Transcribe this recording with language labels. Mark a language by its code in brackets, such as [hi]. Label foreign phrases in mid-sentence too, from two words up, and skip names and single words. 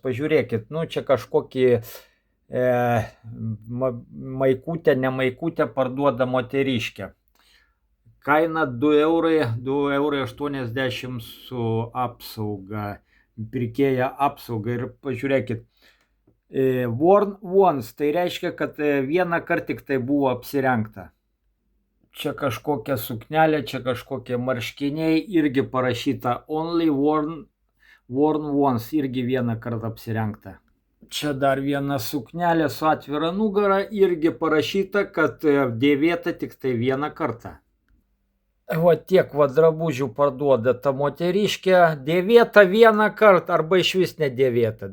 [lt] Pažiūrėkit, čia kažkokį maikutę, ne maikutę parduoda moteriškė. Kaina 2 eurai, 2,80 su apsauga, pirkėja apsauga. Ir pažiūrėkit, [en] worn once, [lt] tai reiškia, kad vieną kartą tik tai buvo apsirengta. Čia kažkokia suknelė, čia kažkokie marškiniai, irgi parašyta [en] only worn once, [lt] irgi vieną kartą apsirengta. Čia dar viena suknelė su atvira nugara, irgi parašyta, kad dėvėta tik tai vieną kartą. Tiek drabužių parduoda ta moteriškė, dėvėta vieną kartą arba išvis nedėvėta.